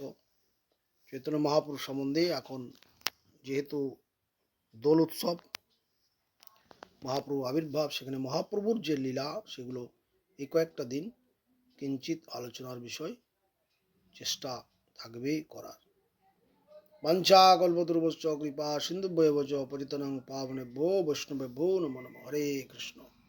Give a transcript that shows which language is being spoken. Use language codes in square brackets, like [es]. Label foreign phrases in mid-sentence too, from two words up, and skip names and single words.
[bn] চৈতন্য মহাপুরুষ সম্বন্ধে এখন যেহেতু দোল উৎসব, মহাপ্রভু আবির্ভাব, সেখানে মহাপ্রভুর যে লীলা সেগুলো এই কয়েকটা দিন কিঞ্চিত আলোচনার বিষয় চেষ্টা থাকবে করার। [sa] বাঞ্ছা কল্পতরুভশ্চ কৃপা সিন্ধুভ্যেব চ পতিতানাং পাবনেভ্যো বৈষ্ণবেভ্যো নমো নমঃ। হরে কৃষ্ণ।